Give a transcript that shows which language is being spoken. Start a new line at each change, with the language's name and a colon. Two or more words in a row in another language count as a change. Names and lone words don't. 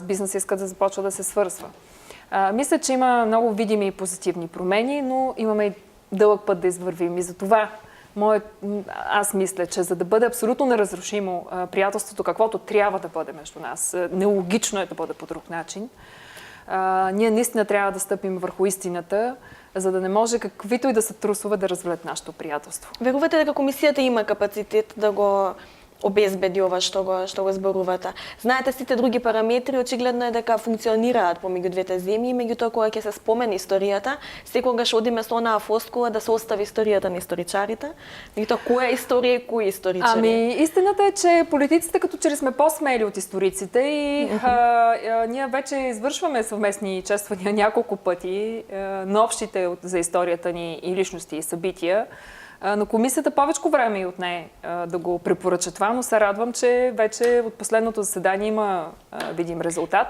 Bulgarian: бизнес иска да започва да се свързва. Мисля, че има много видими и позитивни промени, но имаме и дълъг път да извървим и за това аз мисля, че за да бъде абсолютно неразрушимо приятелството, каквото трябва да бъде между нас, нелогично е да бъде по друг начин, ние наистина трябва да стъпим върху истината, за да не може каквито и да са трусове да развалят нашето приятелство.
Macedonian: Верувате дека комисията има капацитет да го обезбеди ова што го зборувате? Знаете, сите други параметри очигледно е дека функционираат помеѓу двете земји, меѓутоа кога ќе се спомене историјата, секогаш одиме со онаа флоскула да се остави историјата на историчарите. Меѓутоа која е историја и кои историчари?
Bulgarian: Истината е, че политиците като че ли сме по-смели от историците и ние вече извършваме съвместни чествания няколко пъти на общите за историята ни и личности и събития. Но комисията повечко време и отне да го препоръча това, но се радвам, че вече от последното заседание има видим резултат.